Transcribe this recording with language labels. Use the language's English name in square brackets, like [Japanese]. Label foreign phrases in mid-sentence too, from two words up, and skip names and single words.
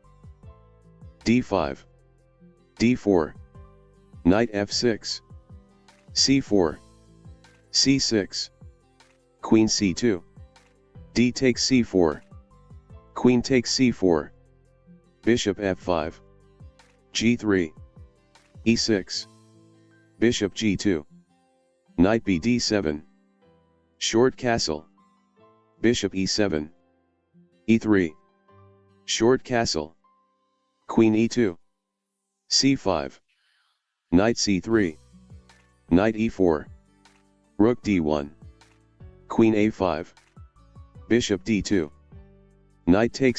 [English] d5, d4, knight f6, c4, c6, queen c2, d takes c4, queen takes c4, bishop f5, g3, e6, bishop g2, knight b d7, short castle, bishop e7, e3, short castle, queen e2, c5, knight c3, knight e4, rook d1, queen a5, bishop d2, knight takes